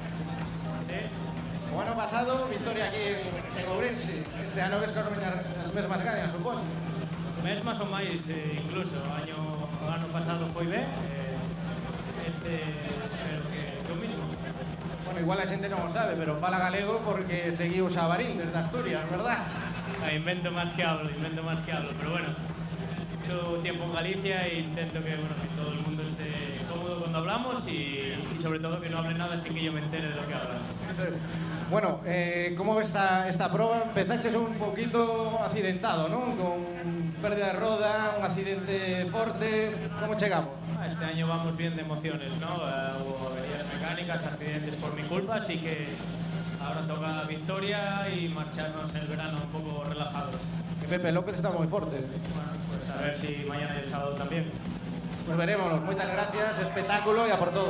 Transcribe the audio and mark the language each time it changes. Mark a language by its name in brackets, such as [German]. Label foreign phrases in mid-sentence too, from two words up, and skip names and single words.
[Galician] O ano pasado, victoria aquí en Ourense. Este ano ves que as mesmas gañas, supoño. Mesmas ou máis, incluso. O ano pasado foi ben. Espero que o mismo. Bueno, igual a xente non o sabe, pero fala galego porque seguiu Xabarín desde Asturias, verdad? [Spanish] Invento más que hablo, pero bueno. Mucho tiempo en Galicia e intento que todo el mundo esté cómodo cuando hablamos y sobre todo que no hable nada sin que yo me entere de lo que hablan. Bueno, ¿cómo ves esta prueba? Empezaste un poquito accidentado, ¿no? Con pérdida de roda, un accidente fuerte. ¿Cómo llegamos? Este año vamos bien de emociones, ¿no? Hubo averías mecánicas, accidentes por mi culpa, así que ahora toca victoria y marcharnos el verano un poco relajados. Que Pepe López está muy fuerte. Bueno, pues a ver si mañana y el sábado también. Pues veremos. Muchas gracias, espectáculo y a por todo.